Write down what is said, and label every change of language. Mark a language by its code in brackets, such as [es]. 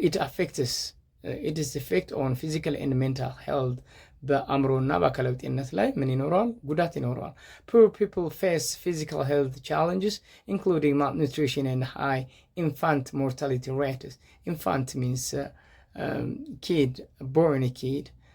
[en] It affects it is effect on physical and mental health. [am] በአእምሮና በአካላዊ ጤንነት ላይ ምን ይኖረዋል? ጉዳት ይኖረዋል። [en] Poor people face physical health challenges including malnutrition and high infant mortality rates. Infant means kid, born a kid.